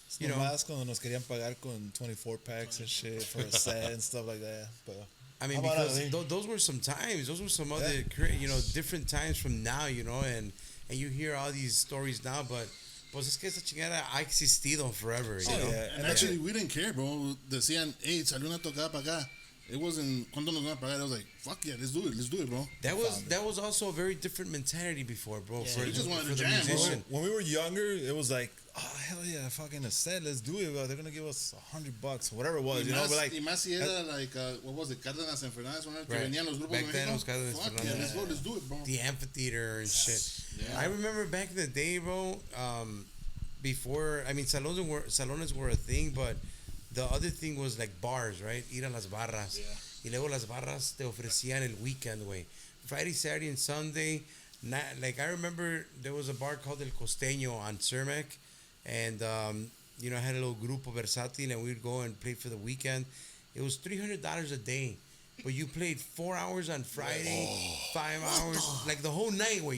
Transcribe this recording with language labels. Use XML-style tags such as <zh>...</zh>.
<es>Nomás cuando nos querían pagar con</es> <en>24 packs and shit for a set and stuff like that. But I mean, because those were some times. Those were some other different times from now, and you hear all these stories now, but</en> <es>pues es que esa chingada ha existido</es> <en>forever. Yeah. And actually, we didn't care, bro.</en> <es>Decían, hey, salió una tocada para acá.</es> <en>It wasn't,</en> <es>¿cuánto nos van a pagar?</es> <en>I was like, fuck yeah, let's do it, bro. That was also a very different mentality before, bro. Yeah, we just wanted to jam, bro. When we were younger, it was like, oh, hell yeah, fucking a set, let's do it, bro. They're going to give us $100, whatever it was,</en> <es>Y más si era</es> <en>what was it,</en> <es>Cárdenas Enfernadas, que venían los grupos</es> <en>back then, México. Fuck yeah, let's do it, bro. The amphitheater and shit. Yeah. I remember back in the day, bro, before, I mean, salones were a thing, but the other thing was bars, right?</en> <es>Ir a las barras. Yeah. Y luego las barras te ofrecían el weekend, güey.</es> <en>Friday, Saturday, and Sunday. I remember there was a bar called El Costeño on Cermak. And, I had a little grupo versátil, and we'd go and play for the weekend. It was $300 a day. but you played 4 hours on Friday, 5 hours, like the whole night, güey.</en>